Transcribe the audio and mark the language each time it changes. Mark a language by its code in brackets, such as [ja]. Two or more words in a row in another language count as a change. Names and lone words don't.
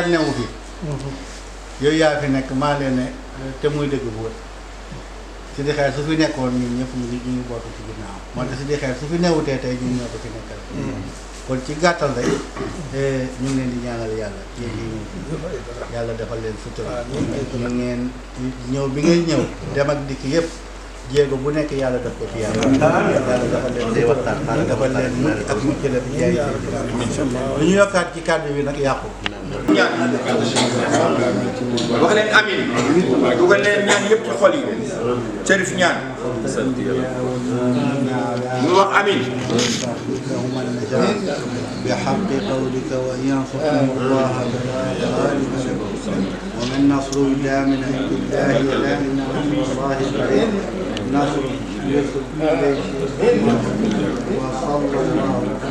[wo] newu fi yooyu yaa fi nekk maa leen ne te muy dëgg bu wër si dexeer su fi nekkoon ñun ñëpp ñu ngi bootu ci ginnaaw moo tax si dexeer su fi newutee tey ñun ñoo ko fi nekkal kon ci gàttal rek ñu ngi leen di ñaanal yàlla yéen ñi ñëw yàlla defal leen sutura ñu ngeen ñëw bi ngay ñëw dem ak dikk yëpp jéego bu nekk yàlla def ko ci yàlla defal leen sutura defal leen mucc ak mucc la bi jaay lu ñu yokkaat ci kàddu bi nag yàqu ñaan wax leen amin dugal leen ñaan yëpp ci xol yi Chérif ñaan mu wax amin [ar] بحق قولك وإن ينصركم الله فلا غالب لكم ومن نصر إلا من عند الله ولا من عند الله قريب نصر يصل إليه وصلى الله